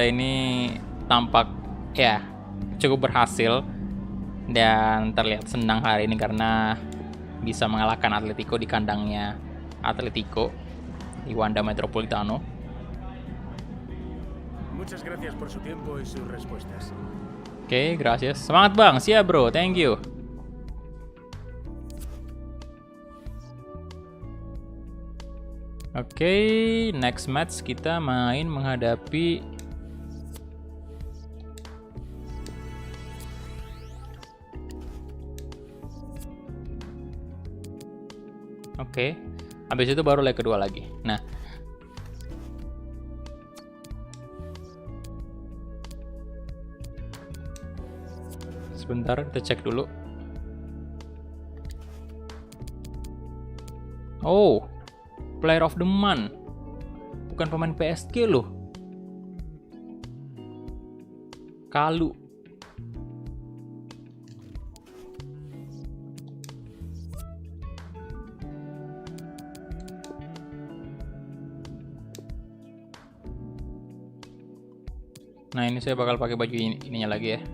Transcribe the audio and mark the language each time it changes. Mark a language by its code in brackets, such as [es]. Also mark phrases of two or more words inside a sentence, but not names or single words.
[id] ini tampak ya cukup berhasil dan terlihat senang hari ini karena bisa mengalahkan Atletico di kandangnya Atletico di Wanda Metropolitano. [es] Muchas gracias por su tiempo y sus respuestas. [id] Oke, gracias. Semangat bang, siap bro, [en] thank you. [id] Oke, [en] next match [id] kita main menghadapi Oke, habis itu baru leg kedua lagi. Nah, sebentar kita cek dulu. [en] Oh, Player of the Month. [id] Bukan pemain PSG loh. Kalu. Nah, ini saya bakal pakai baju ininya lagi ya.